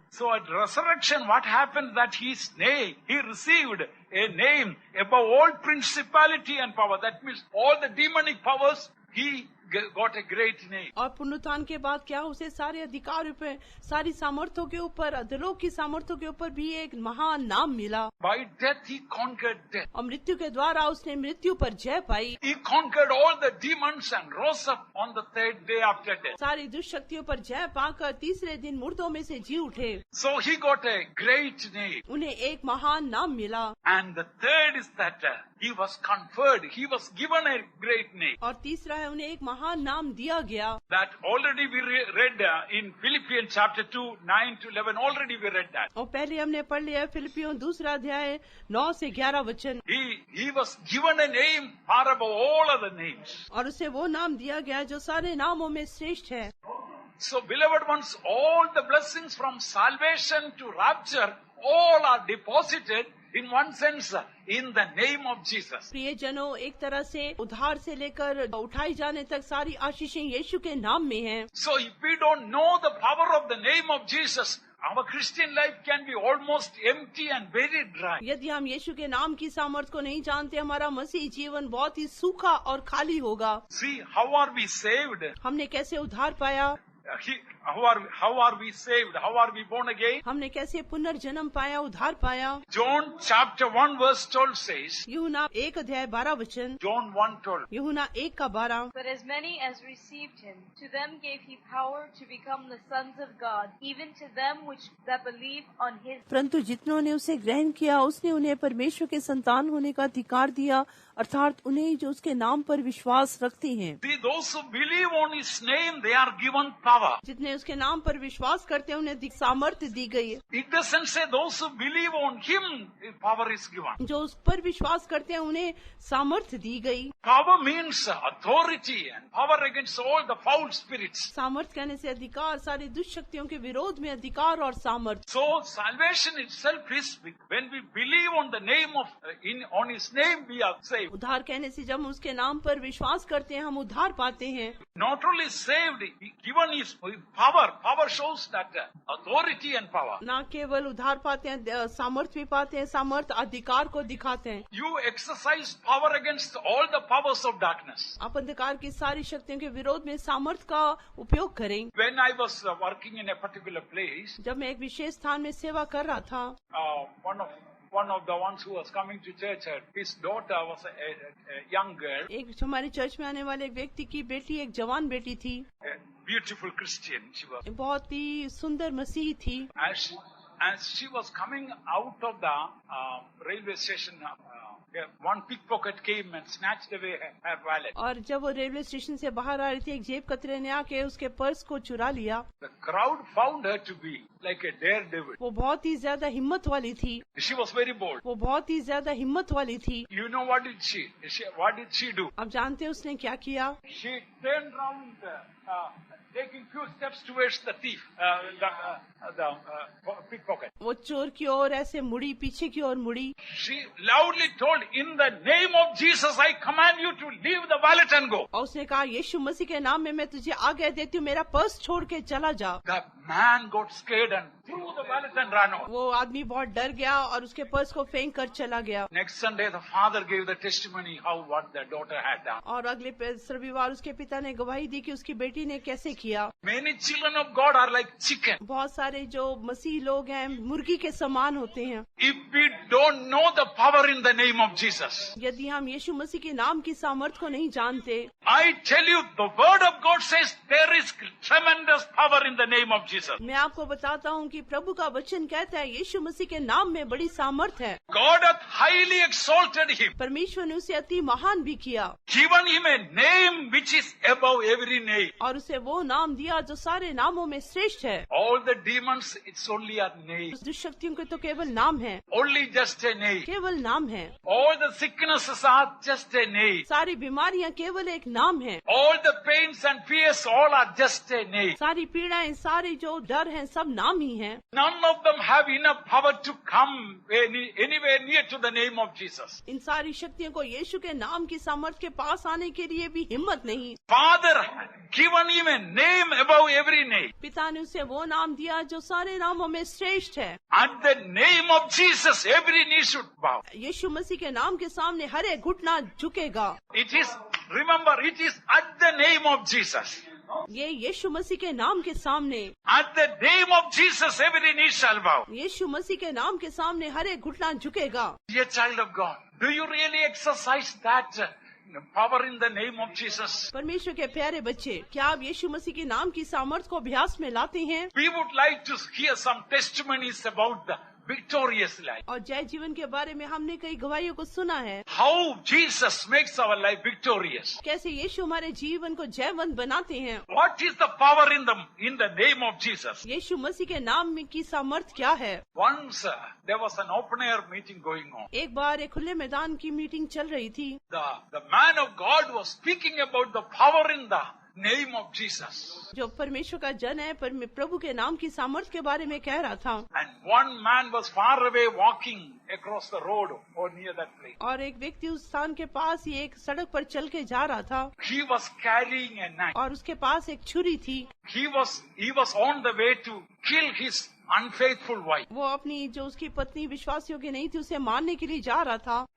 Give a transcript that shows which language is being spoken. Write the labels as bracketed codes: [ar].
[en] So at resurrection, what happened that his name, he received a name above all principality and power. That means all the demonic powers, he got a great name. [hi] और पुनरुत्थान के बाद क्या उसे सारे अधिकार पे, सारी सामर्थ्यों के ऊपर, अधोलोक की सामर्थ्यों के ऊपर भी एक महान नाम मिला। [en] By death he conquered death. [hi] और मृत्यु के द्वारा उसने मृत्यु पर जय पाई। [en] He conquered all the demons and rose up on the third day after death. [hi] सारी दुष्शक्तियों पर जय पाकर तीसरे दिन मुर्दों में से जी उठे। [en] So he got a great name. [hi] उन्हें एक महान नाम मिला। [en] And the third is that he was conferred, he was given a great name. [hi] और तीसरा है उन्हें एक महान नाम दिया गया। [en] That already we read in Philippians chapter 2, 9 to 11, already we read that. [hi] और पहले हमने पढ़ लिया फिलिपियों 2 अध्याय 9 से 11 वचन। [en] He was given a name far above all other names. [hi] और उसे वो नाम दिया गया जो सारे नामों में श्रेष्ठ है। [en] So beloved ones, all the blessings from salvation to rapture, all are deposited in one sense in the name of Jesus. [hi] प्रिय जनों, एक तरह से उधार से लेकर उठाई जाने तक सारी आशीषें यीशु के नाम में हैं। [en] So if we don't know the power of the name of Jesus, our Christian life can be almost empty and very dry. [hi] यदि हम यीशु के नाम की सामर्थ को नहीं जानते, हमारा मसीह जीवन बहुत ही सूखा और खाली होगा। [en] See, how are we saved? [hi] हमने कैसे उधार पाया? [en] how are we saved? How are we born again? [hi] हमने कैसे पुनर्जन्म पाया, उद्धार पाया? [en] John chapter 1 verse 12 says, [hi] यूहन्ना 1:12 [en] John 1:12, [hi] यूहन्ना 1:12 [en] But as many as received him, to them gave he power to become the sons of God, even to them that believe on his. [hi] परंतु जितनों ने उसे ग्रहण किया, उसने उन्हें परमेश्वर के संतान होने का अधिकार दिया, अर्थात उन्हें जो उसके नाम पर विश्वास रखते हैं। [en] See, those who believe on his name, they are given power. [hi] जितने उसके नाम पर विश्वास करते हैं, उन्हें सामर्थ्य दी गई है। [en] It doesn't say those who believe on him, power is given. [hi] जो उस पर विश्वास करते हैं, उन्हें सामर्थ्य दी गई। [en] Power means authority and power against all the foul spirits. [hi] सामर्थ्य कहने से अधिकार, सारी दुष्ट शक्तियों के विरोध में अधिकार और सामर्थ्य। [en] So salvation itself is when we believe on the name of on his name we are saved. [hi] उद्धार कहने से जब हम उसके नाम पर विश्वास करते हैं, हम उद्धार पाते हैं। [en] Not only saved, given his power. Power shows that authority and power. [hi] न केवल उद्धार पाते हैं, सामर्थ्य भी पाते हैं, सामर्थ्य अधिकार को दिखाते हैं। [en] You exercise power against all the powers of darkness. [hi] आप अंधकार की सारी शक्तियों के विरोध में सामर्थ्य का उपयोग करें। [en] When I was working in a particular place, [hi] जब मैं एक विशेष स्थान में सेवा कर रहा था, [en] one of the ones who was coming to church, his daughter was a young girl, [hi] एक हमारे चर्च में आने वाले एक व्यक्ति की बेटी एक जवान बेटी थी, [en] a beautiful Christian she was. [hi] बहुत ही सुंदर मसीही थी। [en] As she was coming out of the railway station, one pickpocket came and snatched away her wallet. [hi] और जब वो रेलवे स्टेशन से बाहर आ रही थी, एक जेब कतरे ने आके उसके पर्स को चुरा लिया। [en] The crowd found her to be like a daredevil. [hi] वो बहुत ही ज्यादा हिम्मत वाली थी। [en] She was very bold. [hi] वो बहुत ही ज्यादा हिम्मत वाली थी। [en] You know what did she do? [hi] अब जानते हैं उसने क्या किया? [en] She turned round, taking few steps towards the thief, the pickpocket. [hi] वो चोर की ओर ऐसे मुड़ी, पीछे की ओर मुड़ी। [en] She loudly told, "In the name of Jesus, I command you to leave the wallet and go." [hi] और उसने कहा, यीशु मसीह के नाम में मैं तुझे आज्ञा देती हूँ, मेरा पर्स छोड़ के चला जा। [en] The man got scared and threw the wallet and ran off. [hi] वो आदमी बहुत डर गया और उसके पर्स को फेंक कर चला गया। [en] Next Sunday, the father gave the testimony what the daughter had done. [hi] और अगले रविवार उसके पिता ने गवाही दी कि उसकी बेटी ने कैसे किया। [en] Many children of God are like chicken. [hi] बहुत सारे जो मसीह लोग हैं, मुर्गी के समान होते हैं। [en] If we don't know the power in the name of Jesus, [hi] यदि हम यीशु मसीह के नाम की सामर्थ को नहीं जानते, [en] I tell you, the word of God says there is tremendous power in the name of Jesus. [hi] मैं आपको बताता हूँ कि प्रभु का वचन कहता है यीशु मसीह के नाम में बड़ी सामर्थ है। [en] God hath highly exalted him, [hi] परमेश्वर ने उसे अति महान भी किया, [en] given him a name which is above every name. [hi] और उसे वो नाम दिया जो सारे नामों में श्रेष्ठ है। [en] All the demons, it's only a name. [hi] दुष्ट शक्तियों के तो केवल नाम है, [en] Only just a name. [hi] केवल नाम है। [en] All the sicknesses are just a name. [hi] सारी बीमारियाँ केवल एक नाम है। [en] All the pains and fears, all are just a name. [hi] सारी पीड़ाएं, सारी जो डर हैं, सब नाम ही हैं। [en] None of them have enough power to come anywhere near to the name of Jesus. [hi] इन सारी शक्तियों को यीशु के नाम की सामर्थ के पास आने के लिए भी हिम्मत नहीं। [en] Father given him a name above every name. [hi] पिता ने उसे वो नाम दिया जो सारे नामों में श्रेष्ठ है। [en] At the name of Jesus, every knee should bow. [hi] यीशु मसीह के नाम के सामने हर एक घुटना झुकेगा। [en] Remember, it is at the name of Jesus. [hi] ये यीशु मसीह के नाम के सामने, [en] At the name of Jesus, every knee shall bow. [hi] यीशु मसीह के नाम के सामने हर एक घुटना झुकेगा। [en] Dear child of God, do you really exercise that power in the name of Jesus? [hi] परमेश्वर के प्यारे बच्चे, क्या आप यीशु मसीह के नाम की सामर्थ को अभ्यास में लाते हैं? [en] We would like to hear some testimonies about the victorious life. [hi] और जय जीवन के बारे में हमने कई गवाहियों को सुना है। [en] How Jesus makes our life victorious. [hi] कैसे यीशु हमारे जीवन को जयवंत बनाते हैं। [en] What is the power in the name of Jesus? [hi] यीशु मसीह के नाम में की सामर्थ क्या है? [en] Once there was an open air meeting going on. [hi] एक बार एक खुले मैदान की मीटिंग चल रही थी। [en] The man of God was speaking about the power in the name of Jesus. [hi] जो परमेश्वर का जन है, प्रभु के नाम की सामर्थ के बारे में कह रहा था। [en] And one man was far away walking across the road or near that place. [hi] और एक व्यक्ति उस स्थान के पास ही एक सड़क पर चल के जा रहा था। [en] He was carrying a knife. [hi] और उसके पास एक छुरी थी। [en] He was on the way to kill his unfaithful wife. [hi] वो अपनी जो उसकी पत्नी विश्वास योग्य नहीं थी, उसे मारने के लिए जा रहा था।